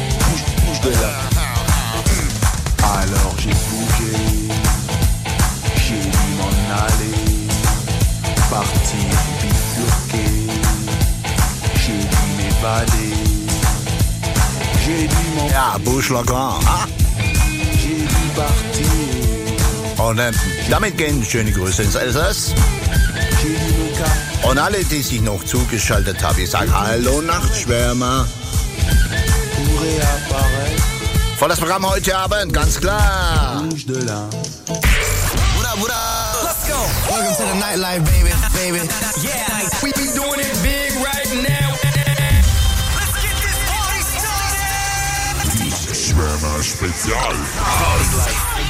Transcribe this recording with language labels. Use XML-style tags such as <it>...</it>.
<fr>Bouge, bouge de là. Alors j'ai bougé. J'ai dû m'en aller. Partir bifurquer, j'ai dû m'évader, j'ai dû m'en... Ah, bouge le grand, hein? J'ai dû partir.</fr> <de>On a damit gehen, schöne Grüße ins Elsass. Und alle, die sich noch zugeschaltet haben, ich sage Hallo Nachtschwärmer. Volles Programm heute Abend, ganz klar.</de> <fr>Bouge de là.</fr> <en>Welcome to the nightlife, baby, baby. Yeah, we be doing it big right now. Let's get this party started.</en> <de>Schwärmer Spezial.</de>